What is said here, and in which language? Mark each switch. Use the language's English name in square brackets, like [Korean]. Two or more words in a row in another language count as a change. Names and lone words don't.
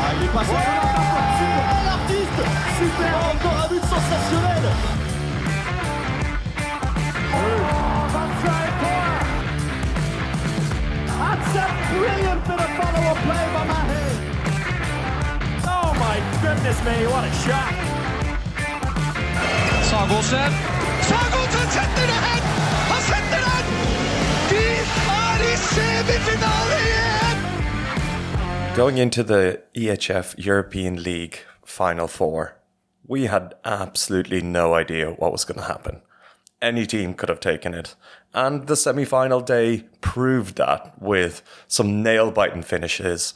[French] passe. Oh, l'artiste. Super, encore un but sensationnel. [English] That's a brilliant bit of follow-up play by Mahe. Oh my goodness me, what a shot. [Norwegian] Sagosen setter det hen! Han setter den! De er i semifinale igjen! [English] Going into the EHF European League Final Four, we had absolutely no idea what was going to happen. Any team could have taken it. And the semi-final day proved that with some nail-biting finishes.